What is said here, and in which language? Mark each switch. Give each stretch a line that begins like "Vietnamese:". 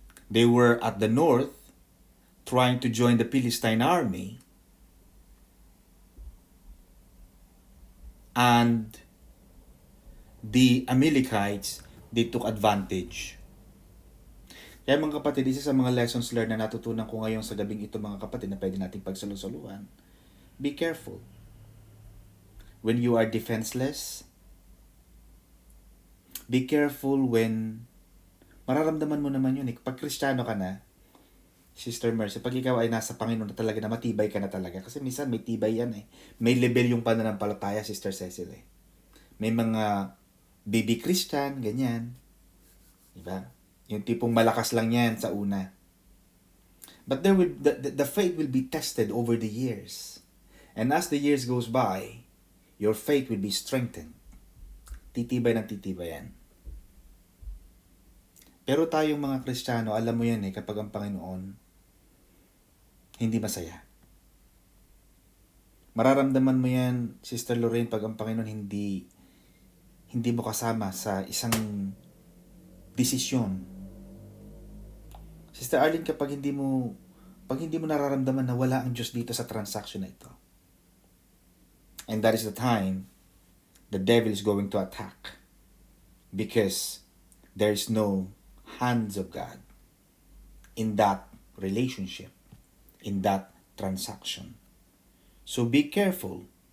English: They were at the north trying to join the Philistine army. And the Amalekites, they took advantage.
Filipino: Kaya mga kapatid, isa sa mga lessons learned na natutunan ko ngayon sa gabing ito mga kapatid na pwede nating pagsalusuluhan,
English: be careful. When you are defenseless, be careful when
Filipino: mararamdaman mo naman yun. Pag Kristiyano ka na, Sister Mercy, pag ikaw ay nasa Panginoon na talaga, na matibay ka na talaga. Kasi minsan may tibay yan May level yung pananampalataya, Sister Cecil May mga baby Christian, ganyan. Diba? Yung tipong malakas lang yan sa una.
English: But the faith will be tested over the years. And as the years goes by, your faith will be strengthened.
Filipino: Titibay ng titibay yan. Pero tayong mga Kristiyano, alam mo yan kapag ang Panginoon, hindi masaya. Mararamdaman mo yan, Sister Lorraine, pag ang Panginoon hindi mo kasama sa isang desisyon. Sister Arlene, pag hindi mo nararamdaman na wala ang Diyos dito sa transaction na ito.
English: And that is the time the devil is going to attack. Because there is no hands of God in that relationship, in that transaction. So be careful.